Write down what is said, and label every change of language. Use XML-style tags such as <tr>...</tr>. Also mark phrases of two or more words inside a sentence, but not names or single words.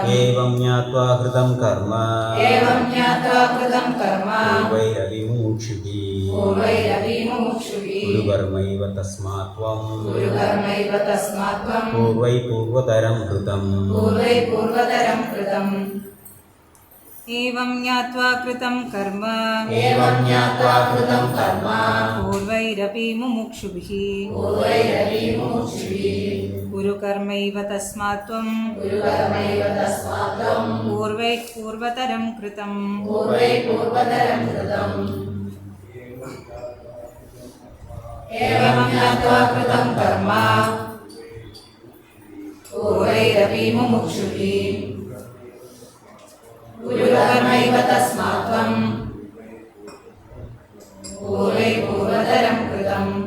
<sa>ഏവം ജ്ഞാത്വാ കൃതം കർമ്മ ഏവം ജ്ഞാത്വാ കൃതം കർമ്മ പൂർവൈരപി മുമുക്ഷുഭിः പൂർവൈരപി മുമുക്ഷുഭിः കുരു കർമ്മൈവ തസ്മാത് ത്വം കുരു കർമ്മൈവ തസ്മാത് ത്വം പൂർവൈ പൂർവതരം കൃതം പൂർവൈ പൂർവതരം കൃതം एवं ज्ञात्वा कृतं कर्म ഏവം ജ്ഞാത്വാ കൃതം കർമ്മ पूर्वैरपि मुमुक्षुभिः പൂർവൈരപി മുമുക്ഷുഭിः कुरु कर्मैव तस्मात् त्वं കുരു കർമ്മൈവ തസ്മാത് ത്വം पूर्वैः पूर्वतरं कृतं പൂർവൈ പൂർവതരം കൃതം ഏവം ജ്ഞാത്വാ കൃതം കർമ്മ പൂർവൈരപി മുമുക്ഷുഭിः കുരു കർമ്മൈവ തസ്മാത് ത്വം പൂർവൈ പൂർവതരം കൃതം</sa>